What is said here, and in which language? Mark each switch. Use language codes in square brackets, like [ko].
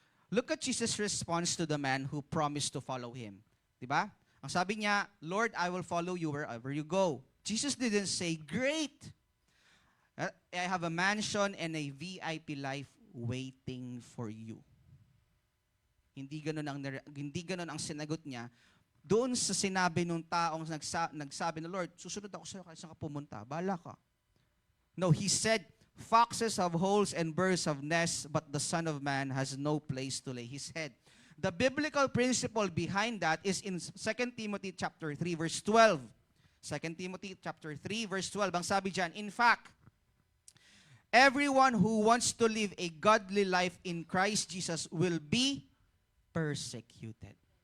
[en] Look at Jesus' response to the man who promised to follow Him. [tl] Diba? Ang sabi niya, [en] Lord, I will follow you wherever you go. Jesus didn't say, great, I have a mansion and a VIP life waiting for you. [tl] Hindi ganun ang sinagot niya. doon sa sinabi nung taong nagsabi na, Lord, susunod ako sa'yo kahit saan ka pumunta. Bahala ka. [en] No, he said, foxes have holes and birds have nests, but the Son of Man has no place to lay his head. The biblical principle behind that is in 2 Timothy chapter 3, verse 12. 2 Timothy chapter 3, verse 12. [tl] Ang sabi dyan, [en] in fact, everyone who wants to live a godly life in Christ Jesus will be persecuted.